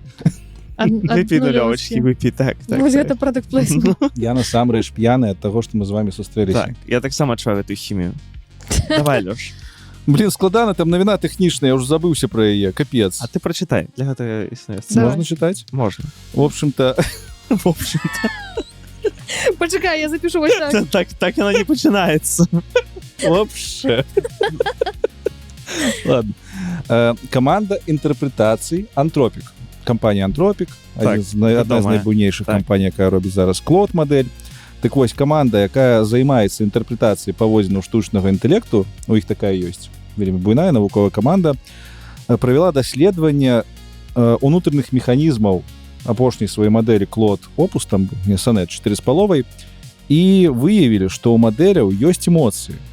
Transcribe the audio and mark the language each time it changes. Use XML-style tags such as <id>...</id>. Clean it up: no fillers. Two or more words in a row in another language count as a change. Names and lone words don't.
<be>Выпі нулёвачкі, выпі, так. Вось гэта</be> <en>product placement.</en> <be>Я насамрэч п'яны ад таго, што мы з вами сустрэліся. Так, я таксама адчуваю гэтую хімію. Давай, Лёш. Блин, складана, там навіна тэхнічная, я ўжо забыўся пра яе, капец. А ты прачытай, для гэтага існуе. Можна чытаць? Можна.</be> <ru>В общем-то...</ru> <be>Пачакай, я запишу вось так. Так яно не пачынаецца.</be> <ru>Вообще. Ладно.</ru> <be>Команда інтэрпрэтацый Антропік. Кампанія Антропік, адна з найбуйнейшых кампаній, якая робіць зараз Клод-мадэль. Так вось, каманда, якая займаецца інтэрпрэтацыяй паводзінаў штучнага інтэлекту, у іх такая ёсць, вельмі буйная навуковая каманда, правяла даследаванне унутраных механізмаў апошняй сваёй мадэлі Клод Опус, там Сонет 4,5, і выявілі, што ў мадэляў ёсць эмоцыі.</be>